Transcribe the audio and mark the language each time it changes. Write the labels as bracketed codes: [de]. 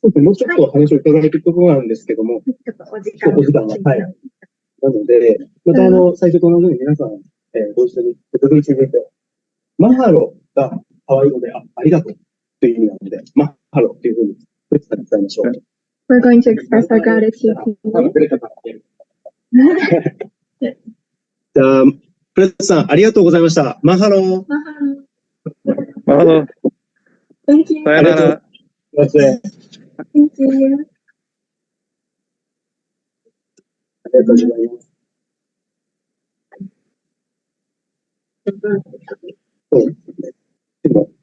[ja] もうちょっと話を伺えるところなんですけども、ちょっとお時間が、はい。なので、また最初と同じように皆さん、ご一緒に、続いてマハロがハワイ語で、ありがとうという意味なので、マハロというふうに、伝えましょう。 [en] We're going to express our gratitude to you. [ja] じゃあ、フレッドさん、ありがとうございました。マハロ。マハロ。 [en] Thank you. [ja] さよなら。 [en] Thank you. [ja] ありがとうございます。